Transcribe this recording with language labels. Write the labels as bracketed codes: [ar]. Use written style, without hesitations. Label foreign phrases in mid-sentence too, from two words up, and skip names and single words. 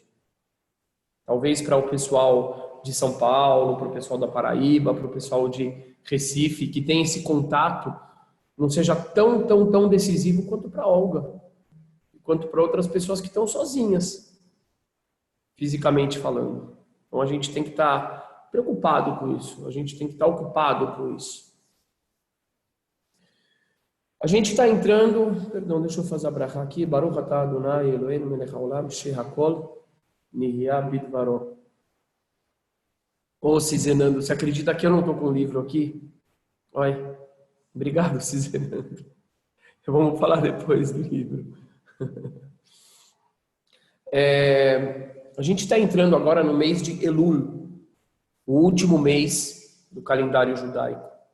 [pt] Talvez para o pessoal de São Paulo, para o pessoal da Paraíba, para o pessoal de Recife, que tem esse contato, não seja tão decisivo quanto para a Olga, quanto para outras pessoas que estão sozinhas, fisicamente falando. Então a gente tem que estar preocupado com isso, a gente tem que estar ocupado com isso. A gente está entrando, perdão, deixa eu fazer a brachá aqui, [he] ברוך אתה אדני אלהינו מלך העולם שהכל נהיה בדברו. [pt] Ô Cizenando, você acredita que eu não estou com o livro aqui? Olha. Obrigado, Cizenando. Vamos falar depois do livro. A gente está entrando agora no mês de Elul, o último mês do calendário judaico.